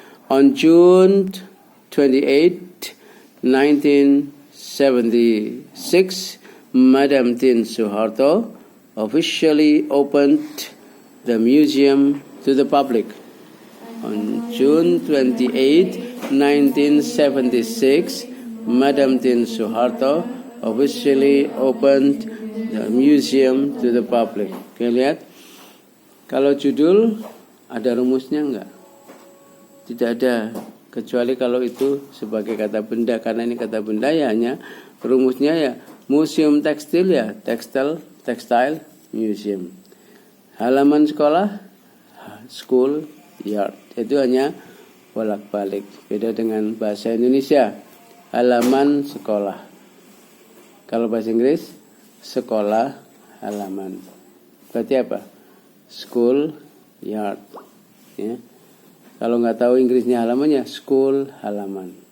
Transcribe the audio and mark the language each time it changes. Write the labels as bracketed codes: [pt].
[en] On June 28, 1976, Madam Tin Soeharto officially opened the museum to the public. On June 28, 1976, Madam Tin Soeharto officially opened the museum to the public. [id] Oke, lihat. Kalau judul ada rumusnya enggak? Tidak ada, kecuali kalau itu sebagai kata benda, karena ini kata benda ya hanya rumusnya ya museum tekstil ya, [en] textile museum. [id] Halaman sekolah, [en] school yard. [id] Itu hanya bolak-balik. Beda dengan bahasa Indonesia. Halaman sekolah. Kalau bahasa Inggris, sekolah halaman. Berarti apa? [en] School yard. [id] Ya. Kalau nggak tahu Inggrisnya halamannya, school halaman.